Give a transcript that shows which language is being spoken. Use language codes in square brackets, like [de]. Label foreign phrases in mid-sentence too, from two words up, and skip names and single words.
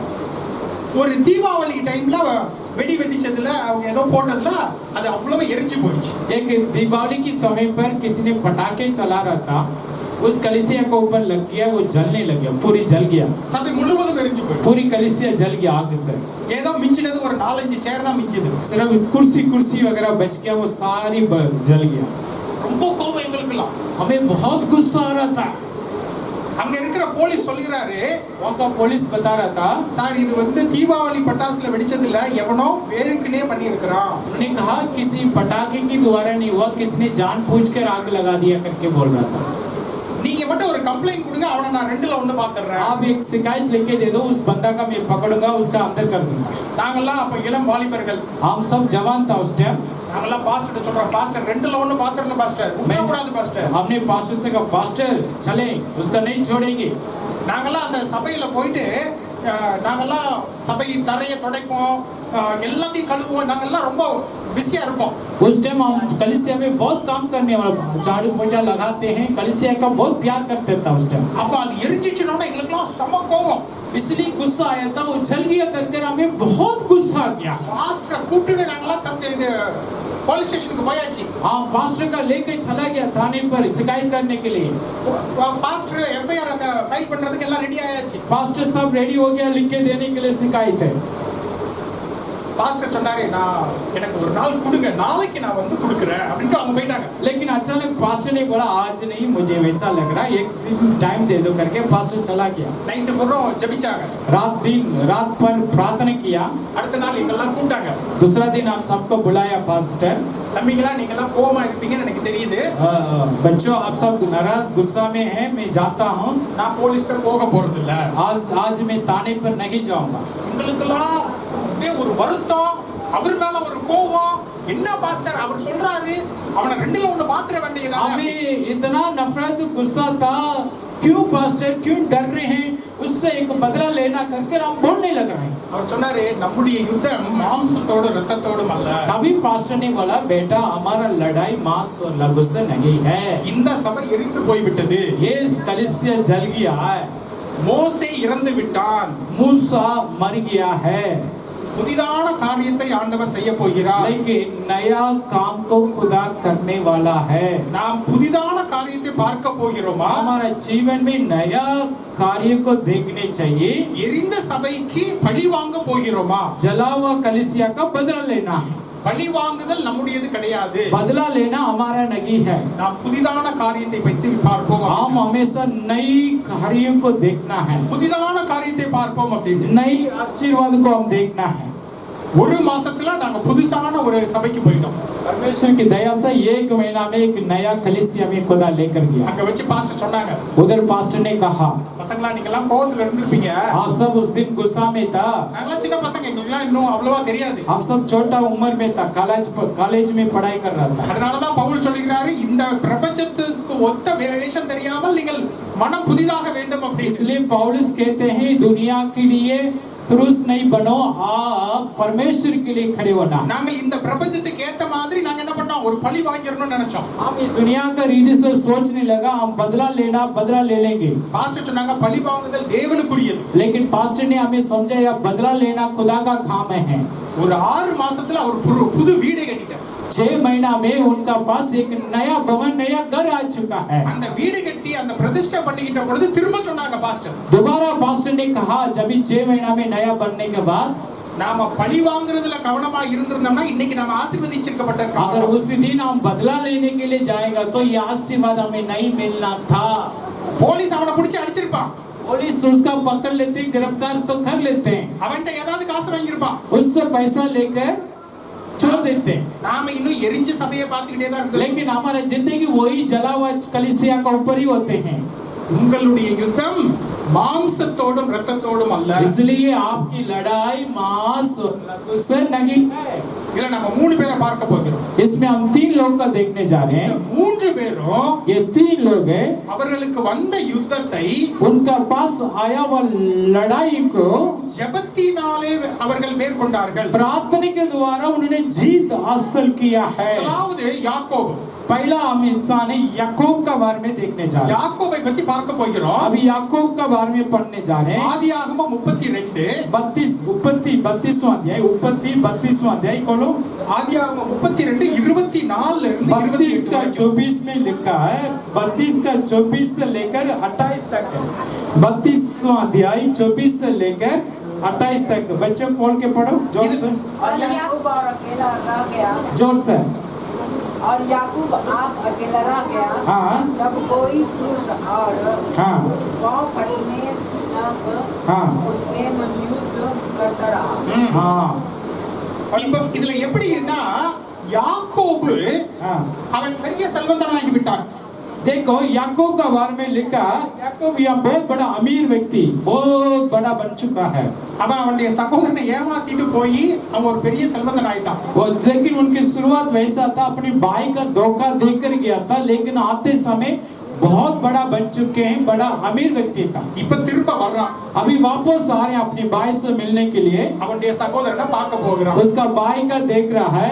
[ta] ஒரு தீபாவளி டைம்ல வெடி வெடிச்சதுல அவங்க ஏதோ போட்டதுல அது அவ்வளவு எரிஞ்சு போயிடுச்சு. [hi] एक दिवाली के समय पर किसी ने पटाखे चला रहा था, उस कलीसिया के ऊपर लग गया, वो जलने लग गया, पूरी जल गया, [ta] சபை முழுவதும் எரிஞ்சு போயிடுச்சு. [hi] पूरी कलीसिया जल गया आग से। [ta] ஏதோ மிஞ்சினது ஒரு 4-5 சேர் தான் மிஞ்சுது. [hi] सिर्फ कुर्सी वगैरह बच गया, वो सारी जल गया। [ta] ரொம்ப கோபம் எங்களுக்குலாம். [hi] हमें बहुत गुस्सा आ रहा था। [ta] அங்க இருக்கிற போலீஸ் சொல்கிறாரு, [hi] वहाँ का पुलिस बता रहा था, [ta] சார் இது வந்து தீபாவளி பட்டாசுல வெடிச்சது இல்ல, எவனோ வேறுக்குனே பண்ணி இருக்கிறான். [hi] उन्होंने कहा किसी पटाखे की द्वारा नहीं हुआ, किसी ने जानबूझकर आग लगा दिया करके बोल रहा था। [ta] நீங்க மட்டும் ஒரு கம்ப்ளைண்ட் கொடுங்க, அவனை நான் ரெண்டுல ஒண்ணு பாத்துறேன். [hi] आप एक शिकायत लेके दे दो, उस बंदा का मैं पकड़ूंगा, उसका अंदर कर दूंगा। [ta] நாங்கெல்லாம் அப்ப இளம் வாலிபர்கள், [hi] हम सब जवान था उस टाइम। [ta] நாங்கெல்லாம் பாஸ்டர் சொல்றோம், பாஸ்டர் ரெண்டுல ஒண்ணு பாத்துறேன் பாஸ்டர், விட்டுற கூடாது பாஸ்டர். [hi] हमने पास्टर से कहा पास्टर चले, उसका नहीं छोड़ेंगे। [ta] நாங்கெல்லாம் அந்த சபையில போயிட்டு நாங்கெல்லாம் சபை தரையை துடைப்போம், எல்லாத்தையும் கழுவுவோம், நாங்கெல்லாம் ரொம்ப பிஸியா இருப்போம். [hi] उस टाइम हम कलीसिया में बहुत काम करने वाला, झाड़ू पोछा लगाते हैं, कलीसिया का बहुत प्यार करते था उस टाइम। [ta] அப்ப அது எரிஞ்சிச்சுனா எங்களுக்குலாம் செம கோவம். [hi] इसलिए गुस्सा आया था, वो जल गया करके हमें बहुत गुस्सा आ गया। [ta] பாஸ்டர் கூப்பிட்டு நாங்கெல்லாம் சர்ச்சை இது [en] police station [ta] போயாச்சு. [hi] हाँ पास्टर का लेके चला गया थाने पर शिकायत करने के लिए। [ta] பாஸ்டர் எஃப்ஐஆர் அங்க ஃபைல் பண்றதுக்கு எல்லாம் ரெடி ஆயாச்சு. [hi] पास्टर सब रेडी हो गया, लिख के देने के लिए शिकायत है। [ta] பாஸ்டர் சொன்னாரு, நான் எனக்கு ஒரு நாள் கொடுங்க, நாளைக்கு நான் வந்து கொடுக்குறேன் அப்படின்ட்டு அவங்க போயிட்டாங்க. [hi] लेकिन अचानक पास्टर ने बोला आज नहीं, मुझे वैसा लग रहा है, एक दिन टाइम दे दो करके पास्टर चला गया। [en] night full [ta] ஜெபிச்சாங்க. [hi] रात भर प्रार्थना किया। [ta] அடுத்த நாள் எங்கெல்லாம் கூப்பிட்டாங்க. [hi] दूसरा दिन हम सबको बुलाया पास्टर। [ta] தம்பிங்களா நீங்கெல்லாம் கோவமா இருப்பீங்கன்னு எனக்கு தெரியுது. [hi] बच्चों आप सब नाराज गुस्सा में हैं, मैं जाता हूँ, [ta] நான் போலீஸ்ட்ட போக போறது இல்ல, [hi] आज मैं थाने पर नहीं जाऊंगा। [ta] எங்களுக்கெல்லாம் அப்படியே ஒரு வருத்தம், அவர் மேல ஒரு கோவம். என்ன பாஸ்டர் அவர் சொல்றாரு, அவனை ரெண்டுல ஒண்ணு பாத்துற வேண்டியதா? [hi] हमें इतना नफरत गुस्सा था, क्यों पास्टर क्यों डर रहे हैं, उससे एक बदला लेना करके हम बोलने लग रहे हैं। [ta] அவர் சொன்னாரு, நம்முடைய யுத்தம் மாம்சத்தோடு இரத்தத்தோடும் அல்ல. [hi] तभी पास्टर ने बोला बेटा हमारा लड़ाई मांस और लहू से नहीं है। [ta] இந்த சபை எரிந்து போய்விட்டது, [hi] ये कलीसिया जल गया है, [ta] மோசே இறந்து விட்டான், [hi] मूसा मर गया है, [ta] புதிதான காரியத்தை ஆண்டவர் செய்ய போகிறார். [hi] लेकिन नया काम को खुदा करने वाला है। [ta] நாம் புதிதான காரியத்தை பார்க்க போகிறோமா? [hi] हमारा जीवन में नया कार्य को देखने चाहिए। [ta] எரிந்த சபைக்கு பழி வாங்க போகிறோமா? [hi] जला हुआ कलीसिया का बदला लेना है। [ta] பழி வாங்குதல் நம்முடையது கிடையாது, [hi] बदला लेना हमारा नहीं है। [ta] நாம் புதிதான காரியத்தை பற்றி பார்ப்போம். [hi] हम हमेशा नई कार्यों को देखना है, [ta] புதிதான காரியத்தை பார்ப்போம் அப்படின்னு [hi] नई आशीर्वाद को हम देखना है। [ta] ஒரு மாசத்துல நாங்க புதுசான ஒரு சபைக்கு போயிட்டோம். [hi] परमेश्वर की दया से एक महीना में एक नया कलीसिया में खुदा लेकर गया। [ta] அங்க வச்சு பாஸ்டர் சொன்னாங்க, [hi] उधर पास्टर ने कहा [ta] பசங்களா நீங்க எல்லாம் கோவத்துல இருந்திருப்பீங்க, [hi] आप सब उस दिन गुस्सा में था, [ta] நாங்கெல்லாம் சின்ன பசங்க, எங்களுக்குலாம் இன்னும் அவ்வளவா தெரியாது, [hi] हम सब छोटा उम्र में था, कॉलेज में पढ़ाई कर रहा था। [ta] அதனாலதான் பவுல் சொல்லுகிறாரு, இந்த பிரபஞ்சத்துக்கு ஒத்த வேஷம் தெரியாமல் நீங்கள் மனம் புதிதாக வேண்டும் அப்படி. [hi] इसलिए पौलुस कहते हैं दुनिया के लिए तुरुस नहीं बनो, आप परमेश्वर के लिए खड़े होना। [ta] நாங்கள் இந்த பிரபஞ்சத்துக்கு ஏத்த மாதிரி நாங்க என்ன பண்ணோம், ஒரு பழி வாங்கிரணும்னு நினைச்சோம். [hi] हम ये दुनिया का रीति से सोचने लगा हम बदला ले लेंगे। [ta] பாஸ்டர் சொன்னாங்க பழி வாங்குதல் தேவனுக்குரியது. [hi] लेकिन पास्टर ने हमें समझाया बदला लेना खुदा का काम है। [ta] ஒரு 6 மாசத்துல அவர் புது வீடை கட்டிட்டார். [hi] 6 महीना में उनका पास एक नया भवन, नया घर आ चुका है। [ta] அந்த வீடு கட்டி அந்த பிரதிஷ்டை பண்ணிக்கிட்ட பொழுது திரும்ப சொன்னாங்க பாஸ்டர், [hi] दोबारा पास्टर ने कहा जब 6 महीना में नया बनने के बाद [ta] நாம பழி வாங்குறதுல கவனமா இருந்திருந்தோம்னா இன்னைக்கு நாம ஆசீர்வதிச்சிருக்கப்பட்ட [hi] अगर उसी दिन हम बदला लेने के लिए जाएगा तो ये आशीर्वाद हमें नहीं मिलना था। [ta] போலீஸ் அவனை பிடிச்சி அடிச்சிருப்பான், [hi] पुलिस उसका पकड़ लेते, गिरफ्तार तो कर लेते हैं, [ta] அவன்கிட்ட ஏதாவது காசு வாங்கியிருப்பான், [hi] उससे पैसा लेकर छोड़ देते हैं। [ta] நாம இன்னும் எரிஞ்ச சபையை பார்த்துக்கிட்டே தான் இருந்தோம்। [hi] लेकिन हमारा जिंदगी वही जला हुआ कलीसिया का ऊपर ही होते हैं। [ta] உங்களுடைய யுத்தம் மாம்சத்தோடும் இரத்தத்தோடும் அல்ல। [hi] इसलिए आपकी लड़ाई मांस और रक्त से नहीं है। [ta] இதுல நம்ம மூணு பேரை பார்க்க போகிறோம்। [hi] इसमें हम 3 लोग का देखने जा रहे [ta] இந்த [hi] हैं। [ta] மூன்று பேரும் [hi] ये 3 लोग हैं, [ta] அவர்களுக்கு வந்த யுத்தத்தை [hi] उनका पास आया हुआ लड़ाई को [ta] ஜெபத்தினாலே அவர்கள் மேற்கொண்டார்கள்। [hi] प्रार्थना के द्वारा उन्होंने जीत हासिल किया है। [ta] முதலாவது யாக்கோபு। [hi] पहला हम इंसान याकूब का बारे में देखने जा रहे हैं। [ta] யாக்கோபை பத்தி பார்க்க போகிறோம்। [hi] अभी याकूब का बारे में पढ़ने जा रहे हैं। [ta] ஆதியாகமம் 32 [hi] 32वां अध्याय, उत्पत्ति 32वां अध्याय खोलो। [ta] ஆதியாகமம் 32 24 இருந்து [hi] 32 का 28 24 में लिखा है, 32 का 24 से लेकर 28 तक है। 32वां अध्याय 24 से लेकर 28 तक। बच्चों खोल के पढ़ो जोर से, और याकूब और अकेला रह गया, जोर से। और याकूब आप अकेला रह गया। हाँ तब कोई पुरुष और हाँ पाँव फटने तक हाँ उसके मन युद्ध करता रहा। हाँ [ta] இப்ப இதுல எப்படின்னா யாக்கோபு [hi] हाँ। [ta] அவன் பெரிய செல்வந்தனாகி விட்டான்। [hi] देखो याकूब का बारे में लिखा, याकूब यह बहुत बड़ा अमीर व्यक्ति, बहुत बड़ा बन चुका है। [ta] அவன் அவனுடைய சகோதரனை ஏமாத்திட்டு போய் அவன் ஒரு பெரிய செல்வந்தன் ஆயிட்டான்। [hi] वो लेकिन उनकी शुरुआत वैसा था, अपनी भाई का धोखा देकर गया था, लेकिन आते समय बहुत बड़ा बन चुके हैं, बड़ा अमीर व्यक्ति था। [ta] இப்ப திரும்ப வர்றான்। [hi] अभी वापस आ रहे हैं अपने भाई से मिलने के लिए। [ta] அவனுடைய சகோதரனை பார்க்க போகிறான்। [hi] उसका भाई का देख रहा है,